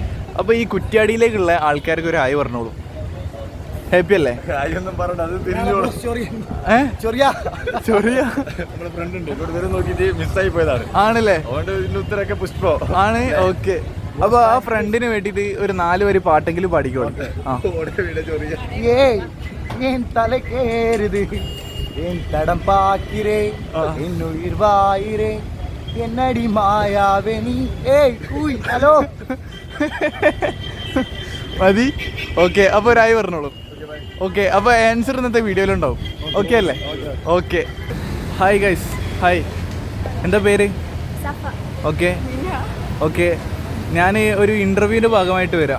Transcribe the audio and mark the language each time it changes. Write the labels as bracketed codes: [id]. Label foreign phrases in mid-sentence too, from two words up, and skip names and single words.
[ml] അപ്പൊ ഈ കുറ്റ്യാടിയിലേക്കുള്ള ആൾക്കാർക്ക് ഒരു ആയി പറഞ്ഞോളൂ. ഹാപ്പി അല്ലേ? കാര്യമൊന്നും പറഞ്ഞ അത് തിരിഞ്ഞോളൂ. ചൊറിയ നമ്മുടെ ഫ്രണ്ട് ഉണ്ട്, ഇവിടെ വരെ നോക്കിയിട്ട് മിസ്സായി പോയതാണ്. ആണല്ലേ? അതുകൊണ്ട് ഇതിന്റെ ഉത്തരൊക്കെ പുഷ്പോ ആണ്. ഓക്കെ, അപ്പൊ ആ ഫ്രണ്ടിന് വേണ്ടിട്ട് ഒരു 4 വരി പാട്ടെങ്കിലും പാടിക്കോളൂ. [ta] என் தலை கேறுது என் தடம் பாக்கிறே என் உயிர் வாயிரே என்னடி மாயாவே நீ ஏய் கூய் ഹലോ [ml] മതി. ഓക്കെ, അപ്പൊ ഒരായി പറഞ്ഞോളൂ. ഓക്കെ, അപ്പൊ ആൻസർ ഇന്നത്തെ വീഡിയോയിലുണ്ടാവും. ഓക്കെ അല്ലേ? ഓക്കെ. [en] hi guys, [ml] ഹായ്. എന്താ പേര്? ഓക്കെ ഓക്കെ, ഞാൻ ഒരു ഇൻ്റർവ്യൂവിൻ്റെ ഭാഗമായിട്ട് വരാം.